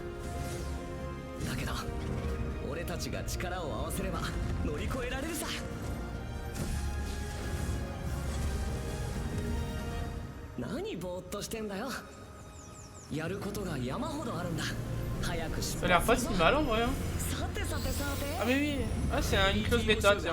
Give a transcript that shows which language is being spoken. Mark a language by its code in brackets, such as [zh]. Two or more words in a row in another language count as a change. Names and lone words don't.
[ja] だけど俺たちが力を合わせれば乗り越えられるさ。何ぼーっとしてんだよ。やることが山ほどあるんだ。早く出発するぞ。 [fr] Ça a l'air pas si mal en vrai. Ah mais oui, ah, c'est une close bêta, tiens.